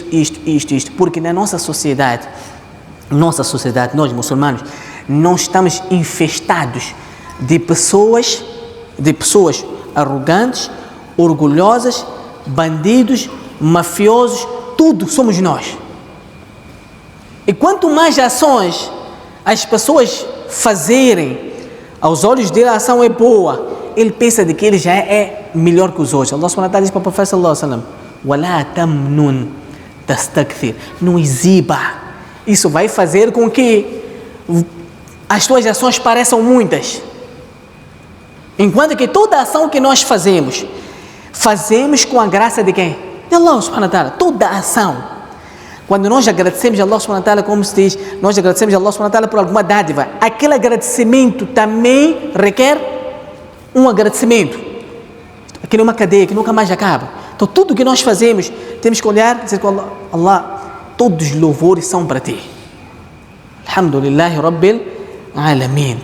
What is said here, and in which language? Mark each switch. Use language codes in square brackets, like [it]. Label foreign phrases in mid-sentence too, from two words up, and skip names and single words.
[pt] Porque na nossa sociedade, nós muçulmanos, nós estamos infestados de pessoas arrogantes, orgulhosas, bandidos, mafiosos, tudo somos nós. E quanto mais ações as pessoas fazerem, aos olhos dele a ação é boa, ele pensa de que ele já é melhor que os outros. [ar] الله سبحانه وتعالى [pt] diz para o profeta [ar] صلى الله عليه وسلم, وَلَا تَمْنُنْ تَسْتَكْثِرْ, [pt] não exiba. Isso vai fazer com que as tuas ações pareçam muitas. Enquanto que toda ação que nós fazemos com a graça de quem? [ar] De الله سبحانه وتعالى. [pt] Toda ação. Quando nós agradecemos a [ar] الله سبحانه وتعالى, [pt] como se diz, nós agradecemos a [ar] الله سبحانه وتعالى [pt] por alguma dádiva, aquele agradecimento também requer um agradecimento. Aquilo é uma cadeia que nunca mais acaba. Então tudo que nós fazemos, temos que olhar e dizer com Allah, todos os louvores são para ti. [ar] الحمد لله رب العالمين.